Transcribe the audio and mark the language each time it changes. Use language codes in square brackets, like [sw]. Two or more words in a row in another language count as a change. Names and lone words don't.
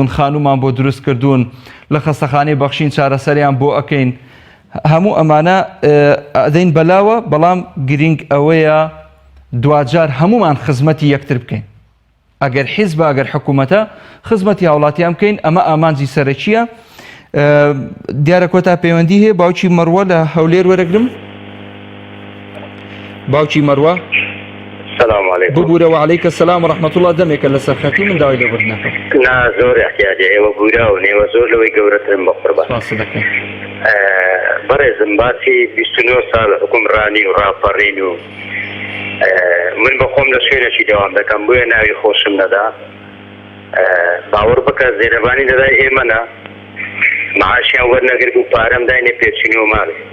[ckb] خانومان بۆ دروست کردوون لە خەستەخانەی بەخشین چارەسەریان بۆ ئەەکەین هەموو ئەمانە ئەدەین بەلاوە بەڵام گرنگ ئەوەیە دوجار هەمومان خزمەتی یەکتر بکەین ئەگەر حیزب ئەگەر حکوومەتە خزمەتی هاوڵاتیان بکەین ئەمە ئامانجی سەرەکیە دیارە کۆتا پەیوەندی هەیە باوکی مەڕوە لە هەولێر وەرەگرم باوکی مەڕوە [ar] السلام عليكم [ckb] ببورە [ar] وعليك السلام ورحمة الله [ckb] دەمێکە لە سەرخەتی من داوای لەبوردنەکە نا زۆر احتیاجە ئێوە بوراون ئێوە زۆر لەوەی گەورەترن بە قوربان بەڕێزم باسی 29 ساڵ حکومڕانی و ڕاپەڕین و من بە خۆم لە شوێنێکی دەوام دەکەم بۆیە ناوی خۆشم نەدا باوەڕ بکە زێرەبانی دەدای ئێمەنا معاشیان وەرنەگرت و پارەم داینێ پێچینەوە ماڵێ